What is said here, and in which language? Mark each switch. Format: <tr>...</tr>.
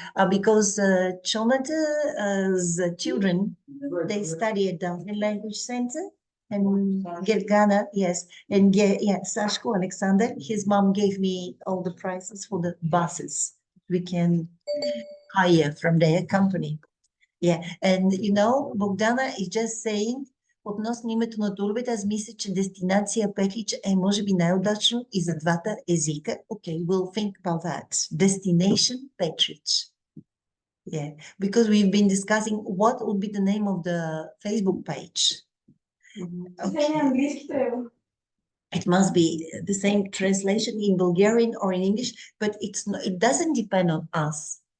<en>Because Chonada's children, they study at the language center. And Gergana, yes, and Sashko Alexander, his mom gave me all the prices for the buses we can hire from their company. Yeah, and you know,</en> <bg>Богдана</bg> <en>is just saying,</en> <bg>относно името на турбите, аз мисля, че дестинация Петрич е може би най-удачно и за двата езика.</bg> <en>Okay, we'll think about that. Destination Petrich. Yeah, because we've been discussing what would be the name of the Facebook page. Okay. It must be the same translation in Bulgarian or in English, but it doesn't depend on us.</en>